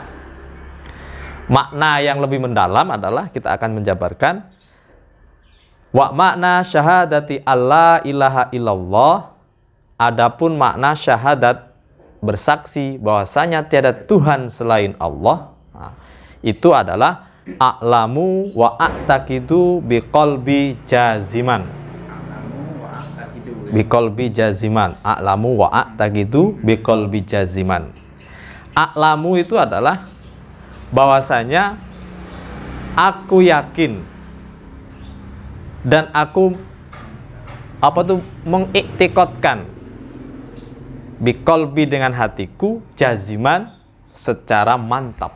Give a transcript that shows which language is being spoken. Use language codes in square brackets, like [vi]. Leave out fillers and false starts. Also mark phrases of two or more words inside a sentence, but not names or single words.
[id] Makna yang lebih mendalam adalah kita akan menjabarkan [ar] ومعنى شهادة أن لا إله إلا الله. [id] Adapun makna syahadat, bersaksi bahwasanya tiada Tuhan selain Allah, itu adalah [ar] أعلم وأعتقد بقلبي جازما. بقلبي جازما. أعلم وأعتقد بقلبي جازما. [id] A'lamu itu adalah bahwasanya aku yakin dan aku mengiktikadkan biqalbi dengan hatiku, jaziman secara mantap.